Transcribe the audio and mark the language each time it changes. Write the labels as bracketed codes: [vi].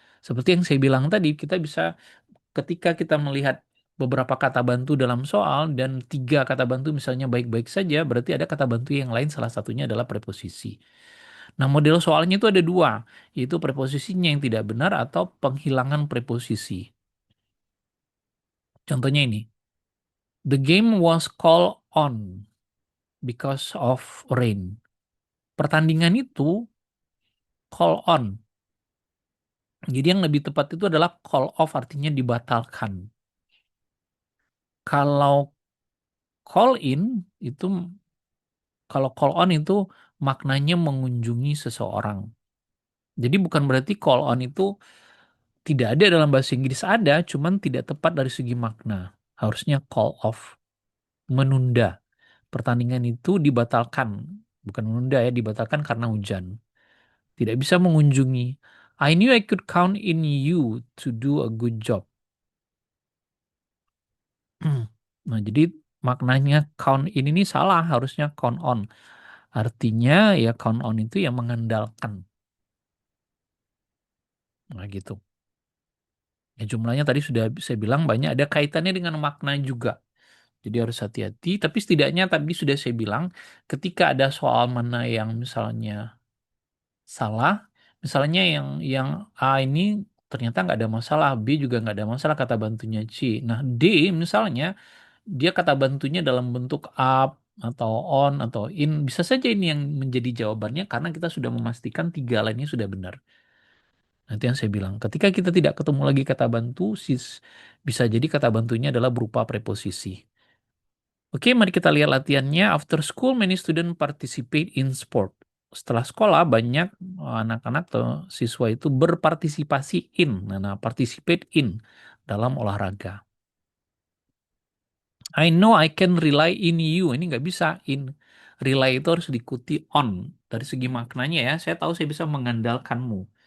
[id] Seperti yang saya bilang tadi, kita bisa ketika kita melihat beberapa kata bantu dalam soal dan tiga kata bantu misalnya baik-baik saja, berarti ada kata bantu yang lain salah satunya adalah preposisi. Nah, model soalnya itu ada dua, yaitu preposisinya yang tidak benar atau penghilangan preposisi. Contohnya ini, [en] the game was called on because of rain. [id] Pertandingan itu call on. Jadi yang lebih tepat itu adalah call off artinya dibatalkan. Kalau call in itu kalau call on itu maknanya mengunjungi seseorang. Jadi bukan berarti call on itu tidak ada dalam bahasa Inggris, ada, cuman tidak tepat dari segi makna. Harusnya call off, menunda. Pertandingan itu dibatalkan, bukan menunda ya, dibatalkan karena hujan. Tidak bisa mengunjungi. [en] I knew I could count in you to do a good job. [id] Nah, jadi maknanya count in ini salah, harusnya count on. Artinya ya count on itu yang mengandalkan. Nah, gitu. Ya, jumlahnya tadi sudah saya bilang banyak ada kaitannya dengan makna juga. Jadi harus hati-hati, tapi setidaknya tadi sudah saya bilang ketika ada soal mana yang misalnya salah, misalnya yang A ini ternyata nggak ada masalah, B juga nggak ada masalah kata bantunya C. Nah, D misalnya dia kata bantunya dalam bentuk up atau on atau in, bisa saja ini yang menjadi jawabannya karena kita sudah memastikan tiga lainnya sudah benar. Nanti yang saya bilang, ketika kita tidak ketemu lagi kata bantu, bisa jadi kata bantunya adalah berupa preposisi. Oke, mari kita lihat latihannya. [en] After school, many students participate in sport. [id] Setelah sekolah, banyak anak-anak atau siswa itu berpartisipasi in. Nah, participate in dalam olahraga. [en] I know I can rely in you. [id] Ini nggak bisa [en] in. Rely [id] itu harus diikuti [en] on. [id] Dari segi maknanya ya, saya tahu saya bisa mengandalkanmu.